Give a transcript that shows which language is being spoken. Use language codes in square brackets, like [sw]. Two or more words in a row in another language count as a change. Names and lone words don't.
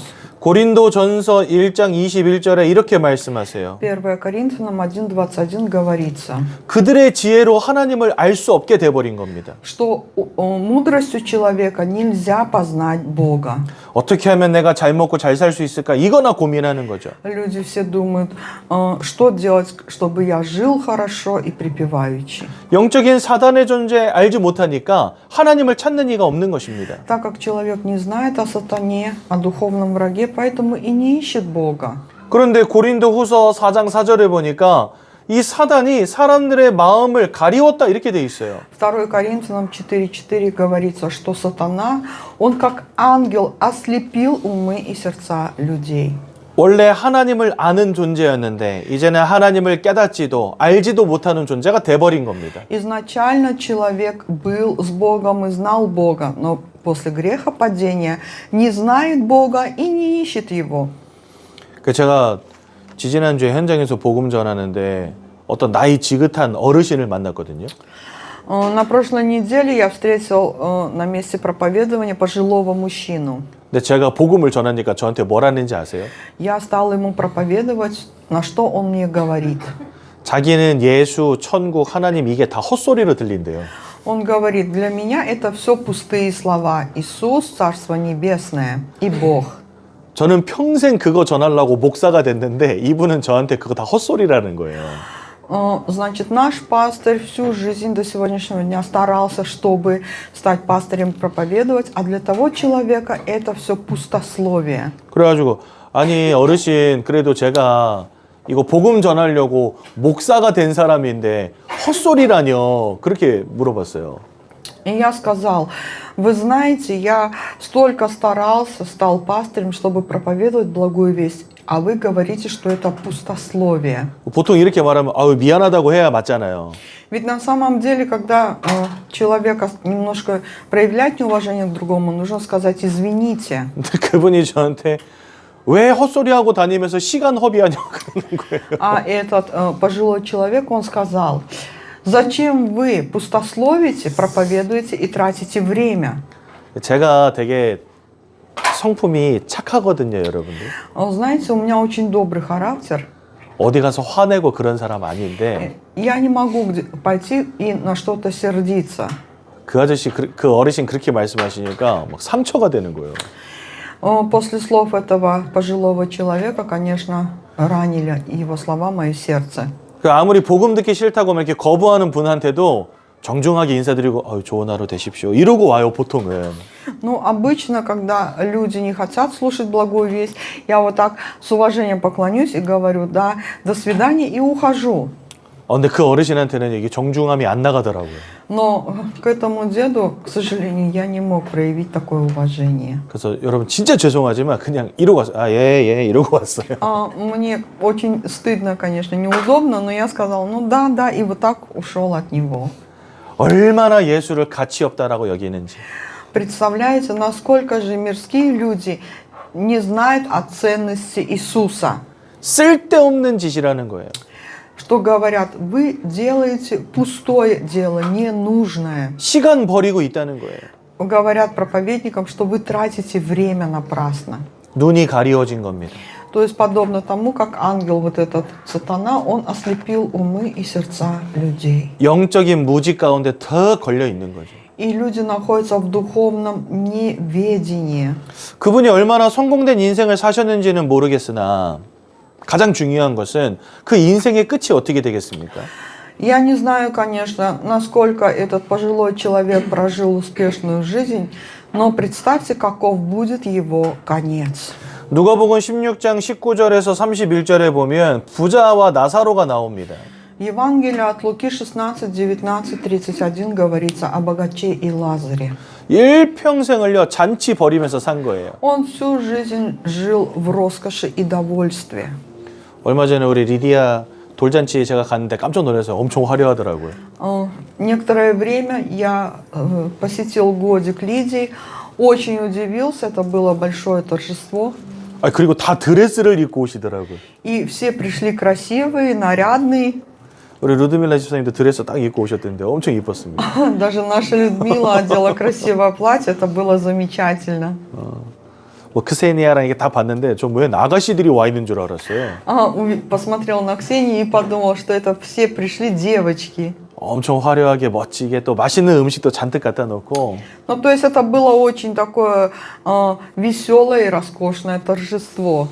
[ko] 고린도전서 1장 21절에 이렇게 말씀하세요. [ru] 1 Коринфянам 1:21 говорится, [ko] 그들의 지혜로 하나님을 알 수 없게 돼버린 겁니다. [ru] что мудростью человека нельзя познать Бога. [ko] 어떻게 하면 내가 잘 먹고 잘 살 수 있을까? 이거나 고민하는 거죠. [ru] Люди все думают, что делать, чтобы я жил хорошо и припеваючи. [ko] 영적인 사단의 존재 알지 못하니까 하나님을 찾는 이가 없는 것입니다. [ru] Так как человек не знает о сатане, о духовном враге, поэтому и не ищет Бога. [ko] 그런데 고린도후서 4장 4절에 보니까 이 사단이 사람들의 마음을 가리웠다 이렇게 돼 있어요. [ru] 2 Коринфянам 4:4 говорится, что сатана, он как ангел ослепил умы и сердца людей. [ko] 원래 하나님을 아는 존재였는데 이제는 하나님을 깨닫지도 알지도 못하는 존재가 돼버린 겁니다. [ru] Изначально человек был с Богом и знал Бога, но после греха падения не знает Бога и не ищет Его. [ko] 제가 지지난주에 현장에서 복음 전하는데 어떤 나이 지긋한 어르신을 만났거든요. [ru] На прошлой неделе я встретил на месте проповедования пожилого мужчину. [ko] 근데 제가 복음을 전하니까 저한테 뭐라는지 아세요? [ru] Я стал ему проповедовать, на что он мне говорит. [ko] 자기는 예수, 천국, 하나님 이게 다 헛소리로 들린대요. [ru] Он говорит, для меня это все пустые слова. Иисус, Царство Небесное и Бог. [ko] 저는 평생 그거 전하려고 목사가 됐는데 이분은 저한테 그거 다 헛소리라는 거예요. [ru] Значит, наш пастырь всю жизнь до сегодняшнего дня старался, чтобы стать пастырем, проповедовать, а для того человека это все пустословие. [ko] 그래가지고 아니 어르신 그래도 제가 이거 복음 전하려고 목사가 된 사람인데 헛소리라뇨 그렇게 물어봤어요. [ru] И я сказал, вы знаете, я столько старался, стал пастырем, чтобы проповедовать благую весть, а вы говорите, что это пустословие. [ko] 보통 이렇게 말하면 아유 미안하다고 해야 맞잖아요. [ru] Ведь на самом деле, когда человека немножко проявлять неуважение к другому, нужно сказать «извините». [ko] 근데 그분이 저한테 왜 헛소리하고 다니면서 시간 허비하냐고 그러는 거예요. [ru] А этот пожилой человек, он сказал, зачем вы пустословите, проповедуете и тратите время? [ko] 제가 되게 성품이 착하거든요, 여러분들. [ru] Знаете, у меня очень добрый характер. [ko] 어디 가서 화내고 그런 사람 아닌데 [ru] Я не могу пойти и на что-то сердиться. [ko] 그 아저씨, 그 어르신 그렇게 말씀하시니까 막 상처가 되는 거예요. [ru] После слов этого пожилого человека, конечно, ранили его слова мое сердце. [ko] 아무리 복음 듣기 싫다고 이렇게 거부하는 분한테도 정중하게 인사드리고 아유, 좋은 하루 되십시오. 이러고 와요, 보통은. [ru] Ну, обычно, когда люди не хотят слушать благую весть, я вот так с уважением поклонюсь и говорю, да, до свидания, и ухожу. [ko] 근데 그 어르신한테는 이게 정중함이 안 나가더라고요. [ru] Но к этому деду, к сожалению, я не мог проявить такое уважение. [ko] 그래서 여러분 진짜 죄송하지만 그냥 이러고 왔어요. 예, 이러고 왔어요. [ru] Мне очень стыдно, конечно, неудобно, но я сказал, ну да, да, и вот так ушел от него. [ko] 얼마나 예수를 가치 없다라고 여기는지. [ru] Представляете, насколько же мирские люди не знают о ценности Иисуса. [ko] 쓸데없는 짓이라는 거예요. [ru] Что говорят, вы делаете пустое дело, ненужное. [ko] 시간 버리고 있다는 거예요. [ru] Говорят проповедникам, что вы тратите время напрасно. [ko] 눈이 가리워진 겁니다. [ru] То есть подобно тому, как ангел, вот этот сатана, он ослепил умы и сердца людей. [ko] 영적인 무지 가운데 더 걸려 있는 거죠. [ru] И люди находятся в духовном неведении. [ko] 그분이 얼마나 성공된 인생을 사셨는지는 모르겠으나 가장 중요한 것은 그 인생의 끝이 어떻게 되겠습니까? [ru] Я не знаю, конечно, насколько этот пожилой человек прожил успешную жизнь, но представьте, каков будет его конец. [ko] 누가복음 16장 19절에서 31절에 보면 부자와 나사로가 나옵니다. [ru] Евангелие от Луки 16, 19, 31 говорится о богаче и Лазаре. [ko] 일평생을요 잔치 벌이면서 산 거예요. [ru] Он всю жизнь жил в роскоши и довольстве. [ko] 얼마 전에 우리 리디아 돌잔치에 제가 갔는데 깜짝 놀라서 엄청 화려하더라고요. [ru] Некоторое время я посетил годик Лидии, очень удивился, это было большое торжество. [ko] 그리고 다 드레스를 입고 오시더라고요. [ru] И все пришли красивые, нарядные. [ko] 우리 루드밀라 집사님도 드레스 딱 입고 오셨던데 엄청 이뻤습니다. [ru] Даже наша Людмила одела красивое платье, это было замечательно. [ko] 뭐 크세니아랑 이게 다 봤는데 좀 왜 아가씨들이 와 있는 줄 알았어요. [ru] Посмотрел на Ксению и подумал, что это все пришли девочки. [ko] 엄청 화려하게 멋지게 또 맛있는 음식도 잔뜩 갖다 놓고. [ru] Ну, то есть это было очень такое веселое и роскошное торжество.